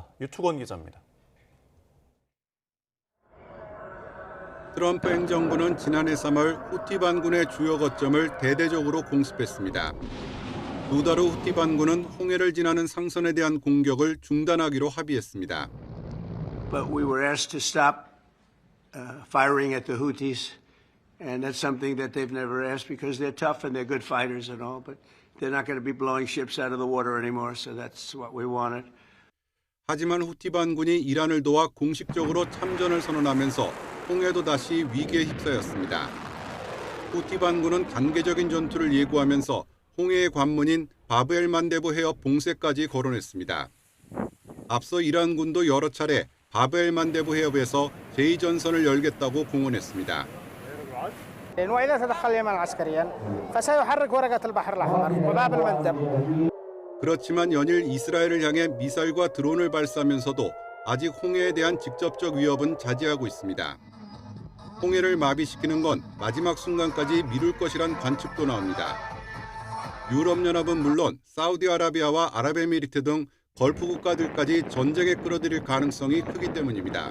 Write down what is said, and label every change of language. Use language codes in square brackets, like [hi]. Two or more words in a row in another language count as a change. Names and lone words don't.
[ko] 유투건 기자입니다. 트럼프 행정부는 지난해 3월 후티 반군의 주요 거점을 대대적으로 공습했습니다. 2달 후 후티 반군은 홍해를 지나는 상선에 대한 공격을 중단하기로 합의했습니다. [en] But we were asked to stop firing at the Houthis, and that's something that they've never asked because they're tough and they're good fighters and all, but they're not going to be blowing ships out of the water anymore, so that's what we wanted. [ko] 하지만 후티 반군이 이란을 도와 공식적으로 참전을 선언하면서 홍해도 다시 위기에 휩싸였습니다. 후티 반군은 단계적인 전투를 예고하면서 홍해의 관문인 바브엘 만데부 해협 봉쇄까지 거론했습니다. 앞서 이란군도 여러 차례 바브엘 만데부 해협에서 제2전선을 열겠다고 공언했습니다. [ar] وإذا تدخل اليمن عسكريا فسيحرك ورقة البحر الأحمر وباب المندب. [ko] 그렇지만 연일 이스라엘을 향해 미사일과 드론을 발사하면서도 아직 홍해에 대한 직접적 위협은 자제하고 있습니다. 홍해를 마비시키는 건 마지막 순간까지 미룰 것이란 관측도 나옵니다. 유럽연합은 물론 사우디아라비아와 아랍에미리트 등 걸프 국가들까지 전쟁에 끌어들일 가능성이 크기 때문입니다.